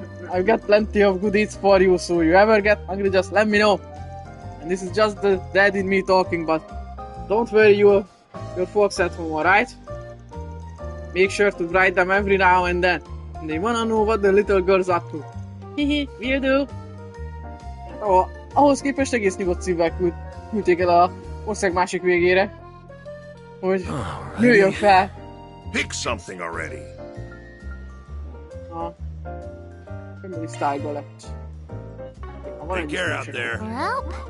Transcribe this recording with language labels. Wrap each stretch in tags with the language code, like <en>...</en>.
<en>I've got plenty of good eats for you, so you ever get hungry, just let me know. And this is just the dad in me talking, but don't worry, your folks at home, alright? Make sure to write them every now and then. And they wanna know what the little girl's up to. Hihi, will do.</en> <hu>Ahhoz képest egész nyugodt szívvel küldték el a ország másik végére. Hogy nőjön fel.</hu> <en>Pick something already.</en> <hu>A family style-ba lett.</hu> <en>Take care out there. Well,</en>